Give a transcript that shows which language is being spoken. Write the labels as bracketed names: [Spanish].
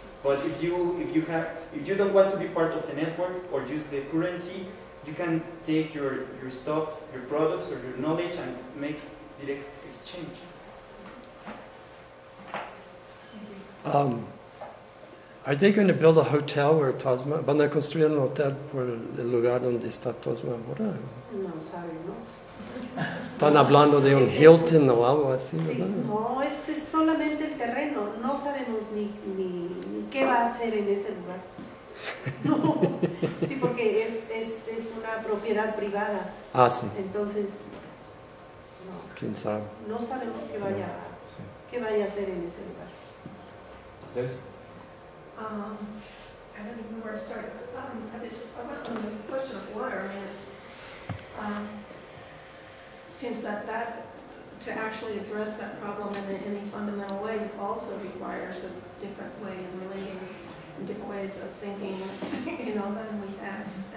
[English] But if you don't want to be part of the network or use the currency, you can take your stuff, your products, or your knowledge and make direct exchange. Are they going to build a hotel where TOSMA? [Spanish] ¿Van a construir un hotel por el lugar donde está TOSMA ahora? No sabemos. Están hablando de un Hilton o algo así, Sí, ¿verdad? no, este es solamente el terreno, no sabemos ni qué va a hacer en ese lugar. No, sí, porque es una propiedad privada. Ah, sí. Entonces, no, ¿Quién sabe? no sabemos qué vaya a hacer en ese lugar. [English] Liz? I don't even know where to start. On the question of water, I mean, it's seems that to actually address that problem in any fundamental way also requires a different way of relating and different ways of thinking, than we have.